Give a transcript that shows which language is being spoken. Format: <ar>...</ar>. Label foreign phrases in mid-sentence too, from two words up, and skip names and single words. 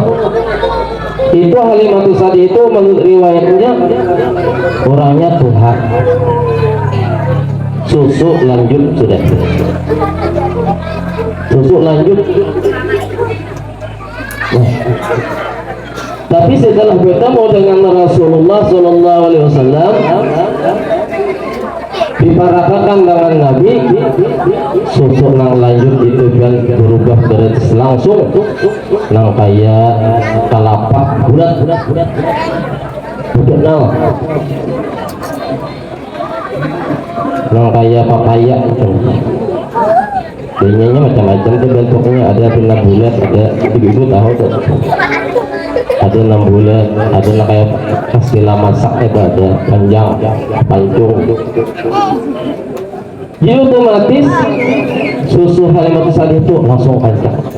<id>Itu Halimatus Sa'diyah itu menurut riwayatnya orangnya Tuhan. Susu lanjut sudah. Susu lanjut. Nah. Tapi setelah bertemu dengan Rasulullah</id> <ar>صلى الله عليه وسلم,</ar> <bjn>diparakakan dengan Nabi, susu nang lanjut itu kan berubah dari langsung nang kaya kalapak bulat bulat nang kaya papaya. Bentuknya macam-macam tuh bentuknya, ada pina bulat, ada ibu tahu tuh.</bjn> <id>Ada 6 bulan, ada kayak istilah masak itu ada panjang, pancung. Jadi otomatis susu Halimatus Sa'diyah itu langsung kencang.</id>